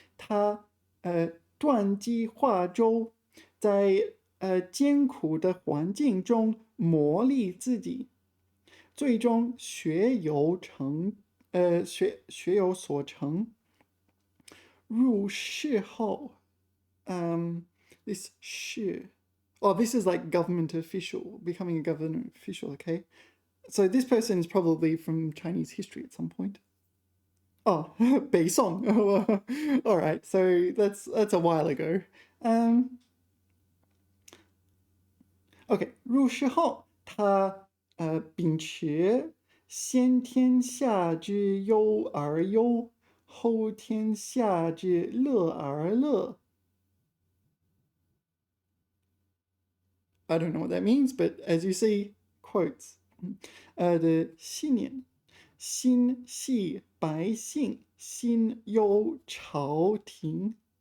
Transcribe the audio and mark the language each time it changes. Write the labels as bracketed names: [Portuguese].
[Chinese] 他断机化州，在艰苦的环境中磨砺自己，最终学有所成。 [English] 入仕后， this 仕 oh, this is like government official, becoming a government official, okay? So this person is probably from Chinese history at some point. Oh, 北宋. All right, so that's a while ago. [Chinese] OK, 入仕后，他秉持先天下之忧而忧，后天下之乐而乐。 [English] I don't know what that means, but as you see, quotes. [Chinese] 的信念，心系百姓，心忧朝廷。